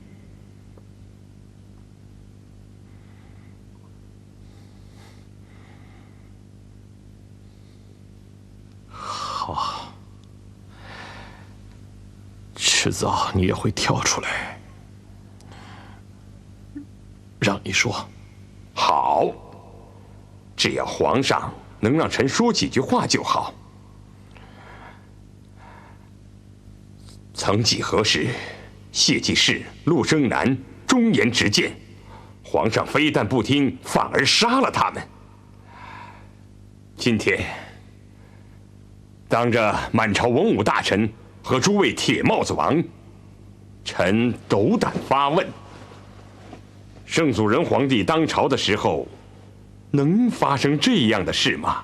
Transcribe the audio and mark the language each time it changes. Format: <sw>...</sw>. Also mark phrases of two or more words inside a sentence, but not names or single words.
<zh>好，迟早你也会跳出来，让你说。好，只要皇上能讓臣說幾句話就好。曾幾何時，謝濟世、陸生南忠言直諫，皇上非但不聽，反而殺了他們。今天，當着滿朝文武大臣和諸位鐵帽子王，臣斗膽發問：聖祖仁皇帝當朝的時候，能發生這樣的事嗎？</zh>